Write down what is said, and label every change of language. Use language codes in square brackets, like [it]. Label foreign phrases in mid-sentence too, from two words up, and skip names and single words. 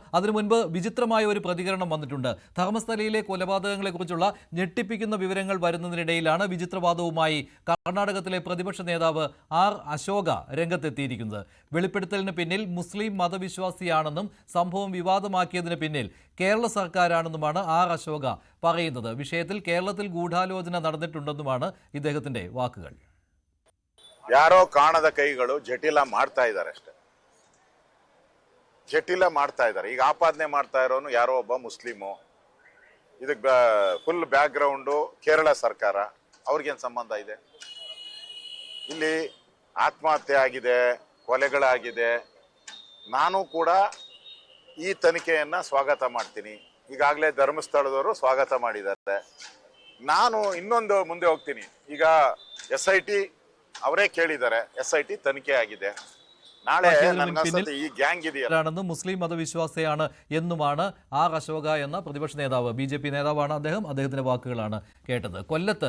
[ml] അതിനു മുൻപ് വിചിത്രമായ ഒരു പ്രതികരണം വന്നിട്ടുണ്ട്. ധർമ്മസ്ഥലയിലെ കൊലപാതകങ്ങളെക്കുറിച്ചുള്ള ഞെട്ടിപ്പിക്കുന്ന വിവരങ്ങൾ വരുന്നതിനിടയിലാണ് വിചിത്രവാദവുമായി കർണാടകത്തിലെ പ്രതിപക്ഷ നേതാവ് R. അശോക രംഗത്തെത്തിയിരിക്കുന്നത്. വെളിപ്പെടുത്തലിന് പിന്നിൽ മുസ്ലിം മതവിശ്വാസിയാണെന്നും സംഭവം വിവാദമാക്കിയതിന് പിന്നിൽ കേരള സർക്കാരാണെന്നുമാണ് R. അശോക പറയുന്നത്. വിഷയത്തിൽ കേരളത്തിൽ ഗൂഢാലോചന നടന്നിട്ടുണ്ടെന്നുമാണ് ഇദ്ദേഹത്തിന്റെ വാക്കുകൾ. [kn] ಯಾರೋ ಕಾಣದ ಕೈಗಳು ಜಟಿಲ ಮಾಡ್ತಾ ಇದ್ದಾರೆ ಅಷ್ಟೇ. ಜಟಿಲ ಮಾಡ್ತಾ ಇದ್ದಾರೆ. ಈಗ ಆಪಾದನೆ ಮಾಡ್ತಾ ಇರೋನು ಯಾರೋ ಒಬ್ಬ ಮುಸ್ಲಿಮು. ಇದಕ್ಕೆ [en] full background [kn] ಕೇರಳ ಸರ್ಕಾರ. ಅವ್ರಿಗೇನು ಸಂಬಂಧ ಇದೆ? ಇಲ್ಲಿ ಆತ್ಮಹತ್ಯೆ ಆಗಿದೆ, ಕೊಲೆಗಳಾಗಿದೆ. ನಾನು ಕೂಡ ಈ ತನಿಖೆಯನ್ನ ಸ್ವಾಗತ ಮಾಡ್ತೀನಿ. ಈಗಾಗಲೇ ಧರ್ಮಸ್ಥಳದವರು ಸ್ವಾಗತ ಮಾಡಿದ್ದಾರೆ. ನಾನು ಇನ್ನೊಂದು ಮುಂದೆ ಹೋಗ್ತೀನಿ. ಈಗ SIT ಅವರೆ ಕೇಳಿದ್ದಾರೆ. SIT ತನಿಖೆ ಆಗಿದೆ. ನಾಳೆ ಈ ಗ್ಯಾಂಗ್ [ml] ഇതിയാണെന്നും മുസ്ലിം മതവിശ്വാസിയാണ് എന്നുമാണ് R. അശോക എന്ന പ്രതിപക്ഷ നേതാവ്, BJP നേതാവാണ് അദ്ദേഹം. അദ്ദേഹത്തിന്റെ വാക്കുകളാണ് കേട്ടത്. കൊല്ലത്ത്